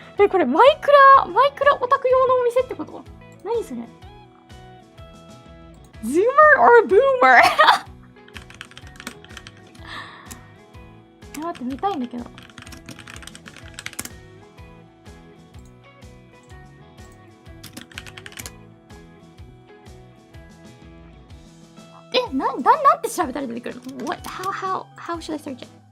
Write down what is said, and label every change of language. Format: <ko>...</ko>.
<ja>これマイクラオタク用のお店ってこと？何それ</ja> <en>Zoomer or Boomer?</en> <ja>待って見たいんだけど。なんて調べたら出てくるの</ja> <en>how should I search it?</en>